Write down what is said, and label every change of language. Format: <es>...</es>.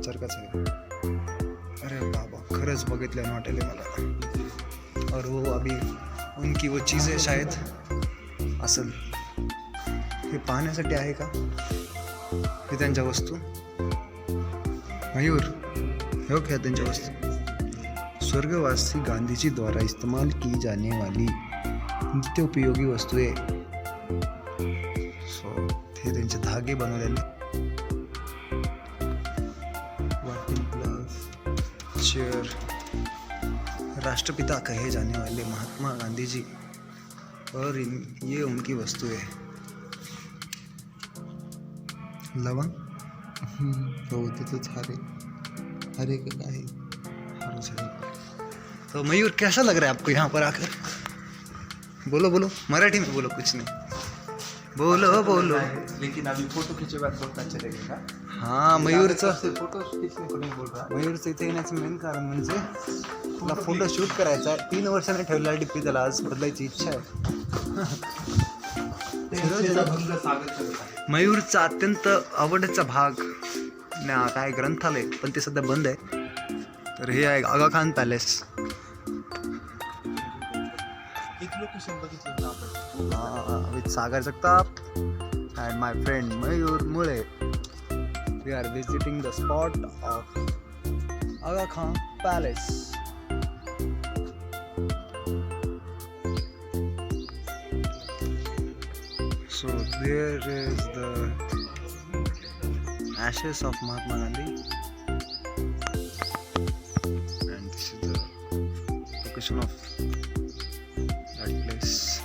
<mr>चरकाच आहे. अरे बाबा खरंच बघितल्यानं वाटेल मला.</mr> <hi>और वो अभी उनकी वो चीज़ें शायद</hi> <mr>असेल हे पाहण्यासाठी आहे का. हे त्यांच्या वस्तू. मयूर हो क्या त्यांच्या वस्तू.</mr> <hi>स्वर्गवासी गांधी जी द्वारा इस्तेमाल की जाने वाली नित्य उपयोगी वस्तुएं.</hi> <mr>सो हे त्यांचे धागे बनवलेले.</mr> <en>Chair.</en> <hi>राष्ट्रपिता कहे जाने वाले महात्मा गांधी जी और ये उनकी वस्तुएं.</hi> <mr>लवंग हो तिथंच हरे का काय.</mr> <hi>तो मयूर कैसा लग रहा है आपको यहाँ पर आकर. बोलो बोलो मराठी में बोलो. कुछ नहीं बोलो बोलो. लेकिन अभी फोटो खींचे बाद बहुत अच्छा लगेगा.</hi> <mr>हाँ मयूरचं</mr> <hi>फोटो खींचने को नहीं बोल रहा.</hi> <mr>मयूरचं इथे येण्याचं मेन कारण म्हणजे तुला फोटो शूट करायचा आहे. 3 वर्षाने ठेवलेला डिप्पी त्याला आज बदलायची इच्छा आहे. मयूरचा अत्यंत आवडीचा भाग काय ग्रंथालय पण ते सध्या बंद आहे. तर हे आहे आगा खान पॅलेस. एक लोकेशन बघितलं ना आपण</mr> <en>With Sagar Jagtap and my friend Mayur Mule. We are visiting the spot of Aga Khan Palace. So there is the ashes of Mahatma Gandhi, and this is the location of that place.</en>